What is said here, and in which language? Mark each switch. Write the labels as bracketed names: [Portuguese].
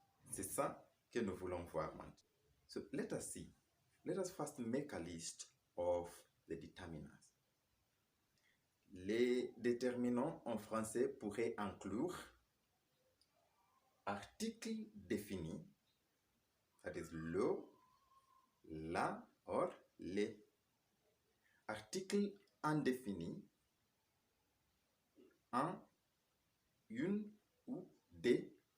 [French] C'est ça que nous voulons voir maintenant. [English] So let us see. Let us first make a list of the determinants. [French] Les déterminants en français pourraient inclure article défini, [English] that is [French] le, la or les. Article indéfini, un, une ou des.